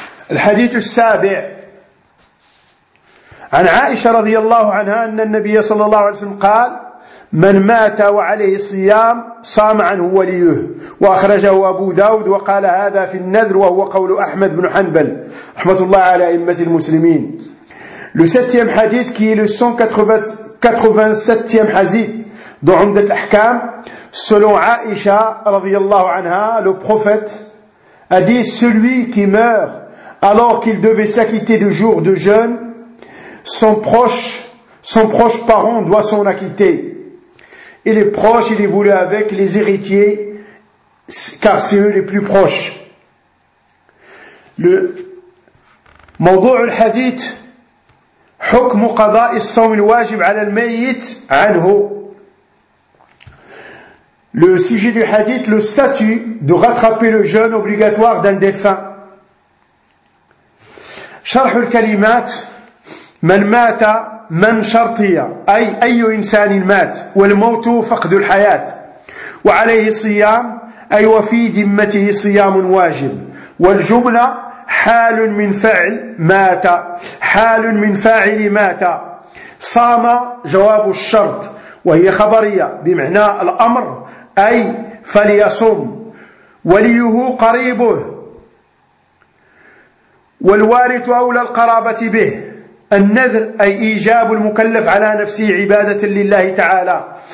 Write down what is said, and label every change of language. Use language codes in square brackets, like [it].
[ar] الحديث السابع عن عائشة رضي الله عنها أن النبي صلى الله عليه وسلم قال من مات وعليه صيام صام عنه وليه وأخرجه أبو داود وقال هذا في النذر وهو قول أحمد بن حنبل رحمة الله على أئمة المسلمين. [fr] Le septième hadith qui est le 187e hadith dans عمدة الأحكام selon عائشة [ar] رضي الله عنها [fr] le prophète a dit celui qui meurt alors qu'il devait s'acquitter de jours de jeûne, son proche parent doit s'en acquitter. Et les proches, il est voulu avec les héritiers, car c'est eux les plus proches. [ar] Le موضوع الحديث حكم قضاء الصوم الواجب على الميت عنه. [fr] Le sujet du hadith, le statut de rattraper le jeûne obligatoire d'un défunt. [ar] شرح الكلمات من مات من شرطية أي أي إنسان مات والموت فقد الحياة وعليه صيام أي وفي ذمته صيام واجب والجملة حال من فعل مات حال من فاعل مات صام جواب الشرط وهي خبرية بمعنى الأمر أي فليصوم وليه قريبه والوارث أولى القرابة به النذر أي إيجاب المكلف على نفسه عبادة لله تعالى.